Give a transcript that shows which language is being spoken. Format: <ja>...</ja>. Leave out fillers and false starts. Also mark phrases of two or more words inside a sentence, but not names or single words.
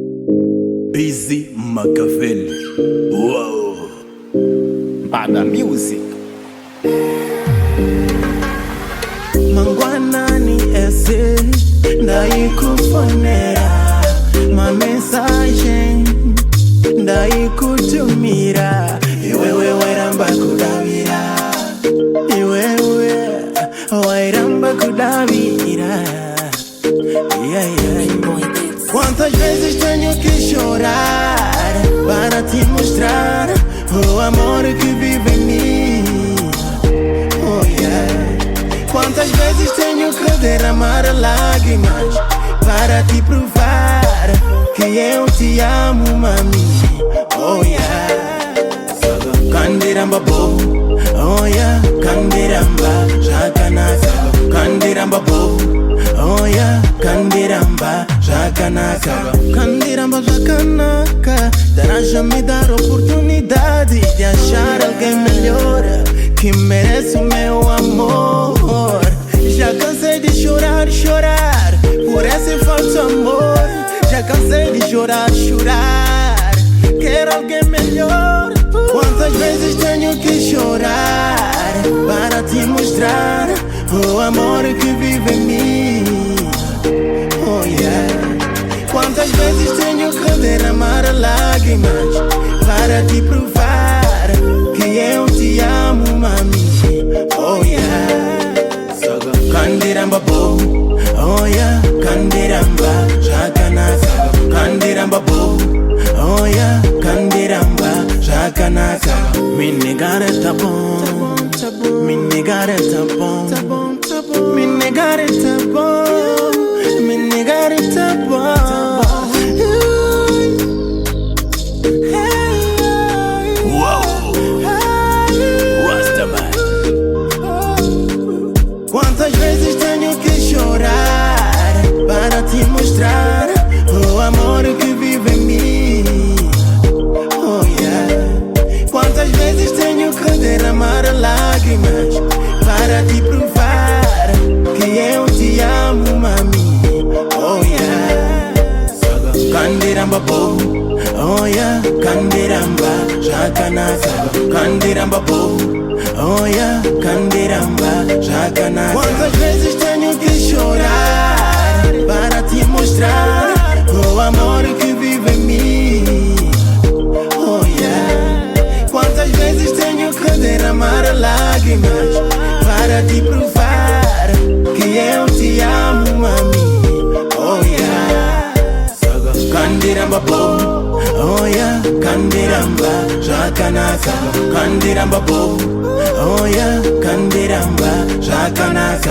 <en>Busy Machiavelli. Wow. Bada music.</en> <sn>Mangwanani</sn> <pt>esse daí</pt> <sn>kufonera ma</sn> <pt>mensagem daí</pt> <sn>kutumira iwewe wairamba kudavira iwewe wairamba kudavira</sn> <pt>Quantas vezes tenho que chorar para te mostrar o amor que vive em mim.</pt> <en>Oh yeah.</en> <pt>Quantas vezes tenho que derramar lágrimas para te provar que eu te amo, mami.</pt> <en>Oh yeah.</en> <sn>Kandiramba bo,</sn> <en>oh yeah.</en> <sn>Kandiramba jakanaka. Kandiramba bo,</sn> <en>oh yeah.</en> <sn>Kandiramba jakanaka. Kandiramba jakanaka.</sn> <pt>Dará me dar oportunidade de achar alguém melhor que merece o meu amor. Já cansei de chorar, chorar por esse falso amor. Já cansei de chorar, chorar. Quero alguém melhor. Quantas vezes tenho que chorar para te mostrar o amor que vive em mim.</pt> <en>Oh yeah.</en> <pt>Quantas vezes tenho que derramar lágrimas para te provar que eu te amo, mami.</pt> <en>Oh yeah.</en> <sn>Kandiramba bo,</sn> <en>oh yeah.</en> <sn>Kandiramba jakanaka. Kandiramba bo,</sn> <en>oh yeah.</en> <sn>Kandiramba jakanaka.</sn> <pt>Me negar tá bom, me negar tá bom, me negar tá bom, me negar tá bom. Quantas vezes tenho que chorar para te mostrar o amor que vive em mim.</pt> <en>Oh yeah.</en> <pt>Quantas vezes tenho que derramar lágrimas para te provar que eu te amo, mami.</pt> <en>Oh yeah.</en> <sn>Kandiramba bo,</sn> <en>oh yeah.</en> <sn>Kandiramba jakanaka. Kandiramba bo,</sn> <en>oh yeah.</en> <sn>Kandiramba jakanaka.</sn> <pt>Quantas vezes tenho que chorar para te mostrar o amor que vive em mim.</pt> <en>Oh yeah.</en> <pt>Quantas vezes tenho que derramar lágrimas para te provar que eu te amo, mami.</pt> <en>Oh yeah.</en> <sn>Kandiramba bo,</sn> <en>oh yeah.</en> <sn>Kandiramba jakanaka. Kandiramba bo,</sn> <en>oh yeah.</en> <sn>Kandiramba jakanaka.</sn>